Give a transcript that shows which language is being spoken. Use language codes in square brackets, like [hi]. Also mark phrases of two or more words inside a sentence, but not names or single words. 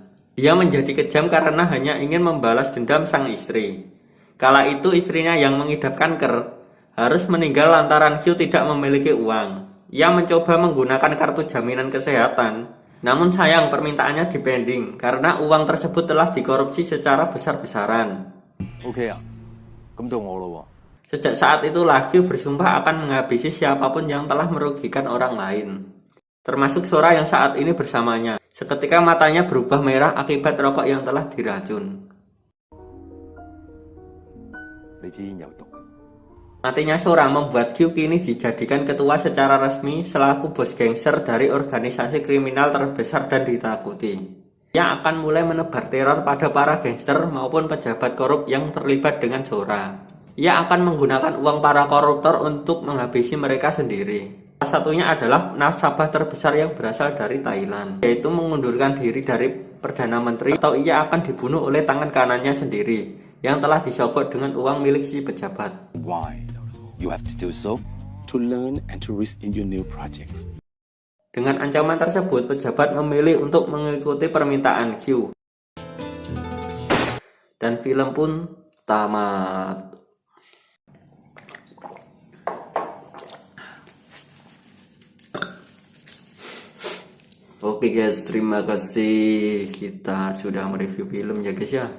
[id] Dia menjadi kejam karena hanya ingin membalas dendam sang istri. Kala itu istrinya yang mengidap kanker harus meninggal lantaran Q tidak memiliki uang. Ia mencoba menggunakan kartu jaminan kesehatan, namun sayang permintaannya dipending karena uang tersebut telah dikorupsi secara besar-besaran. [yue] OK 啊，咁到我咯喎。 [id] Sejak saat itulah Q bersumpah akan menghabisi siapapun yang telah merugikan orang lain, termasuk Sora yang saat ini bersamanya. Seketika matanya berubah merah akibat rokok yang telah diracun. [yue] 你支煙有毒。 [id] Matinya Sora membuat Q kini dijadikan ketua secara resmi selaku bos gangster dari organisasi kriminal terbesar dan ditakuti. Ia akan mulai menebar teror pada para gangster maupun pejabat korup yang terlibat dengan Sora. Ia akan menggunakan uang para koruptor untuk menghabisi mereka sendiri. Salah satunya adalah nasabah terbesar yang berasal dari Thailand, yaitu mengundurkan diri dari Perdana Menteri, atau ia akan dibunuh oleh tangan kanannya sendiri yang telah disogok dengan uang milik si pejabat. [en] Why? You have to do so to learn and to risk in your new projects. [id] Dengan ancaman tersebut, pejabat memilih untuk mengikuti permintaan Q. Dan film pun tamat. Oke guys, terima kasih kita sudah mereview film ya guys ya.